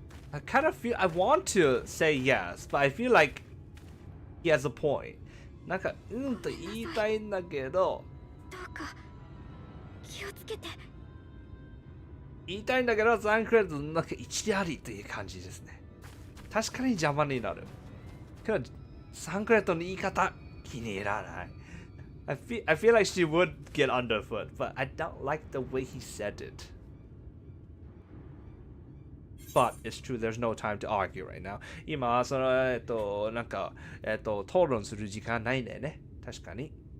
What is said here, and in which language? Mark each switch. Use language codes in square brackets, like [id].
[en] I kind of feel I want to say yes, but I feel like he has a point. [ja] なんかと言いたいんだけど、どうか気をつけて。言いたいんだけど、サンクレットなんか一理ありという感じですね。確かに邪魔になる。けど、サンクレットの言い方気に入らない。 [en] I feel like she would get underfoot, but I don't like the way he said it. But it's true, there's no time to argue right now. [ja] 今、その、なんか、討論する時間ないんだよね。確かに。